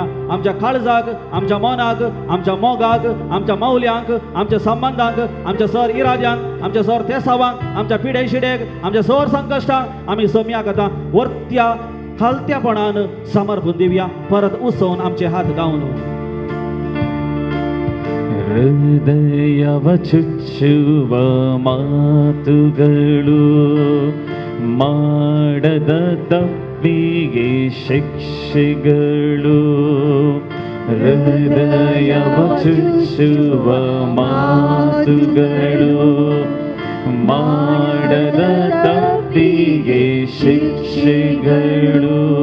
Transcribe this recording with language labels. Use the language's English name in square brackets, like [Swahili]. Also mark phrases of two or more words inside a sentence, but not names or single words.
[Konkani] आमच्या काळजाक, आमच्या मनाक, आमच्या मोगाक, आमच्या मौल्यांक, आमच्या संबंधांक, आमच्या सर इराजांक, आमच्या सर तेसावांक, आमच्या पिढे शिडेक, आमच्या सर संकश्टांक आमी समयाक आतां वर्त्या खालत्यापणान समर्पण दिवया. परत उसोवन आमचे हात गावन [Kannada] ಹೃದಯವ ಚುಚ್ಚುವ ಮಾತುಗಳು ಮಾಡದ ತಪ್ಪಿಗೆ ಶಿಕ್ಷೆಗಳು. ಹೃದಯವ ಚುಚ್ಚುವ ಮಾತುಗಳು ಮಾಡದ ತಪ್ಪಿಗೆ ಶಿಕ್ಷೆಗಳು.